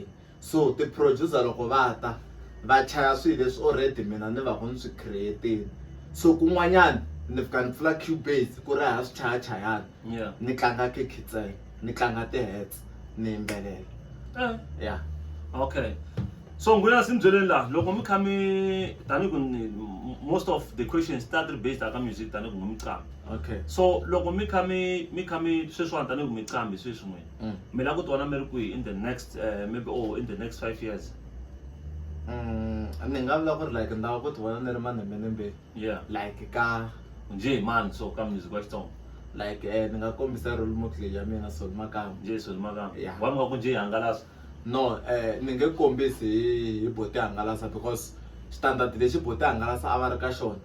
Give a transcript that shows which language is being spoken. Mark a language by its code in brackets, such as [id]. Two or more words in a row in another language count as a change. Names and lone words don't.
[ts] So ti-producer loko va ta va chaya swilo leswi already mina ni va ku ni swi create-ini. So kun'wanyana ni fika ni pfula Cubase ku ri ha swi chayachayana. [en] Yeah. [ts] Ni tlanga kikitseng ni tlanga ti-hats ni yimbelela. [en] Yeah. [ts] Okay. So Nghunyasi mi byeleni laha loko mi kha mi tanihi ku [en] most of the questions start based [ts] aka music tanihi ku mi qambi. [en] Okay. [ts] So loko mi kha mi sweswiwani tanihi ku mi qambi sweswi n'wina mi lava ku ti vona mi ri kwihi [en] in the next maybe in the next 5 years? [ts] Ni nga vula ku ri like ni lava ku ti vona ni ri manembeni. [en] Yeah. [ts] Like ka Njhe mani so ka music wa Xitsonga? like ni nga kombisa [en] role model [ts] ya mina Sol Makamba. Njhe Sol Makamba. [en] Yeah. [ts] Wa mi nga ku njhe hangalasa? No, ni nge kombisi hi Boti Hangalasa because standard lexi Boti Hangalasa a va ri ka xona.